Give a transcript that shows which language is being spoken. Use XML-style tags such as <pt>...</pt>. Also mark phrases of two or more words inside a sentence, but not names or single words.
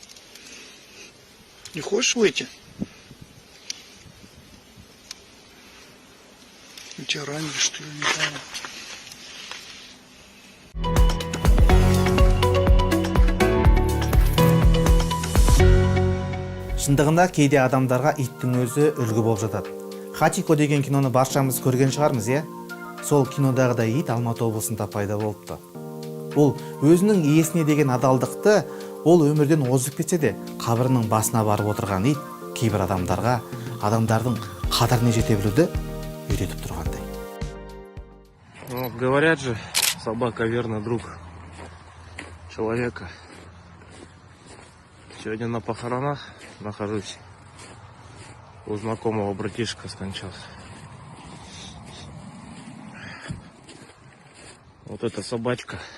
<ru>Не хочешь выйти? Тебя ранили, что ли, не знаю.</ru> <kk>Шындығында кейде адамдарға иттің өзі үлгі болып жатады. Хатико деген киноны баршамыз көрген шығармыз, е? Сол кинодағыдай ит Алматы облысында пайда болыпты. Ол өзінің иесіне деген адалдықты, ол өмірден озып кетсе де, қабірінің басына барып отырған ит кейбір адамдарға адамдардың қадіріне жете білуді үйретіп тұрғандай.</kk> <ru>Вот, говорят же, собака верный друг человека. Сегодня на похоронах нахожусь. У знакомого братишка скончался. Вот эта собачка.</ru>